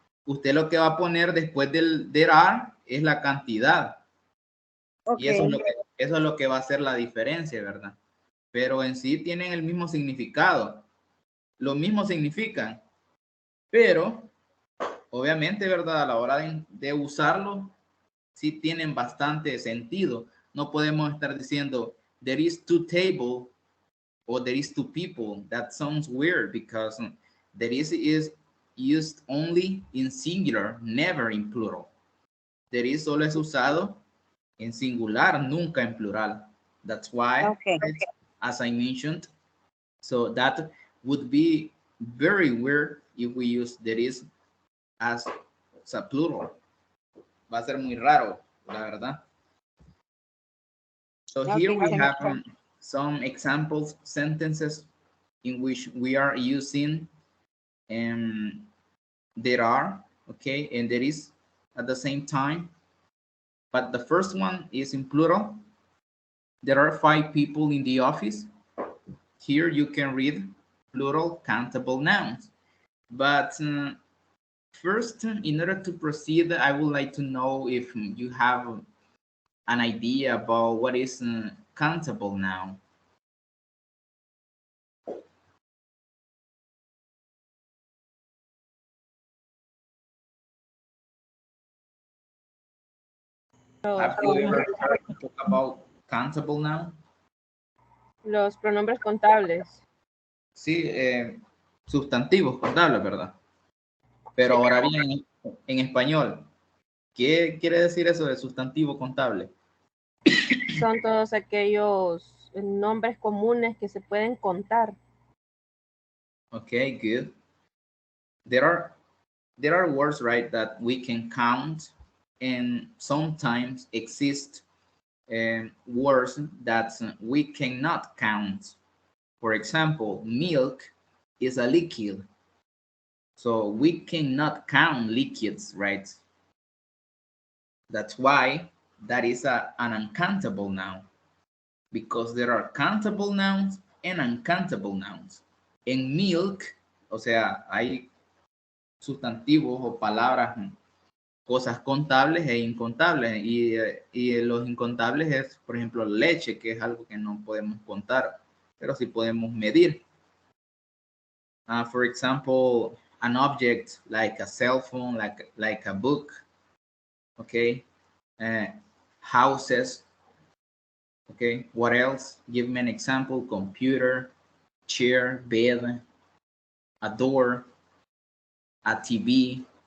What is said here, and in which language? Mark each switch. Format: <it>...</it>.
<es>Usted lo que va a poner después del there are es la cantidad. Y eso es</es> <en>okay.</en> <es>Eso es lo que va a hacer la diferencia, ¿verdad? Pero en sí tienen el mismo significado. Lo mismo significan, pero obviamente, ¿verdad? A la hora de usarlo, sí tienen bastante sentido. No podemos estar diciendo,</es> <en>there is two table or there is two people. That sounds weird because there is used only in singular, never in plural.</en> <es>There is solo es usado en singular, nunca en plural.</es> <en>That's why, Okay. as I mentioned, so that would be very weird if we use there is as a plural.</en> <es>Va a ser muy raro, la verdad.</es> <en>So here Okay, we thank have you. some examples sentences in which we are using there are, okay, and there is at the same time. But the first one is in plural. There are 5 people in the office. Here you can read plural countable nouns. But first, in order to proceed, I would like to know if you have an idea about what is countable noun. Have you ever heard talk about countable noun?</en> <es>Los pronombres contables. Sí, sustantivos contables, ¿verdad? Pero ahora bien, en español, ¿qué quiere decir eso de sustantivo contable? Son todos aquellos nombres comunes que se pueden contar.</es> <en>Okay, good. There are words, right, that we can count, and sometimes exist words that we cannot count. For example, milk is a liquid. So we cannot count liquids, right? That's why that is an uncountable noun, because there are countable nouns and uncountable nouns.</en> <es>En milk, o sea, hay sustantivos o palabras, cosas contables e incontables. Y los incontables es, por ejemplo, leche, que es algo que no podemos contar, pero sí podemos medir.</es> <en>For example, an object like a cell phone, like a book, okay? Houses, okay? What else? Give me an example. Computer, chair, bed, a door, a TV.</en>